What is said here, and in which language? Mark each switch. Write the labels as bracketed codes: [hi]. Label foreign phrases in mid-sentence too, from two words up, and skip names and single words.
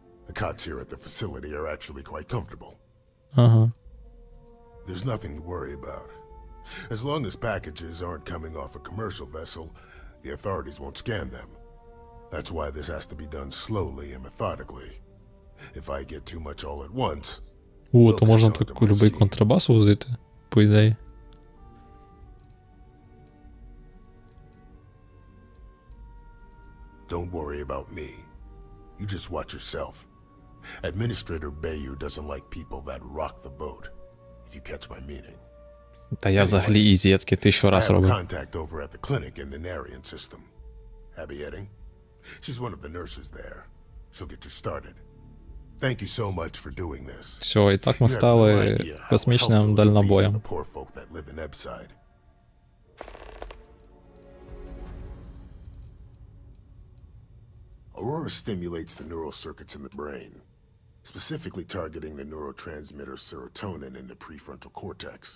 [en] The cots here at the facility are actually quite comfortable. [uk] Ага. [en] There's nothing to worry about. As long as packages aren't coming off a commercial vessel, the authorities won't scan them. That's why this has to be done slowly and methodically. If I get too much all at once... [uk] О, то можна таку любий контрабас возити, по ідеї. [en] Don't worry about me. You just watch yourself. Administrator Bayou doesn't like people that rock the boat, if you catch my meaning. [uk] Та я взагалі ізі, я таки 1000 раз [en] I have a [uk] робив. [en] contact over at the clinic in the Narian system. Abby Edding? She's one of the nurses there. She'll get you started. Thank you so much for doing this. [uk] Все, і так ми стали космічним дальнобоєм. [en] The poor folk that live in Ebside. Aurora stimulates the neural circuits in the brain, specifically targeting the neurotransmitter serotonin in the prefrontal cortex.